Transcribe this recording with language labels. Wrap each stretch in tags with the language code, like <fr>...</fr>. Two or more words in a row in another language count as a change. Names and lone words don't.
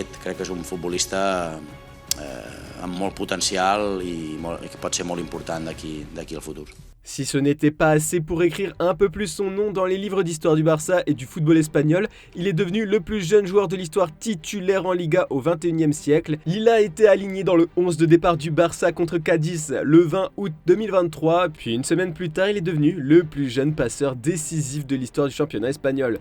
<ca>Crec que és un futbolista amb molt potencial i que pot ser molt important d'aquí al futur.</ca> <fr>Si ce n'était pas assez pour écrire un peu plus son nom dans les livres d'histoire du Barça et du football espagnol, il est devenu le plus jeune joueur de l'histoire titulaire en Liga au XXIe siècle. Il a été aligné dans le 11 de départ du Barça contre Cadiz le 20 août 2023, puis une semaine plus tard, il est devenu le plus jeune passeur décisif de l'histoire du championnat espagnol.</fr>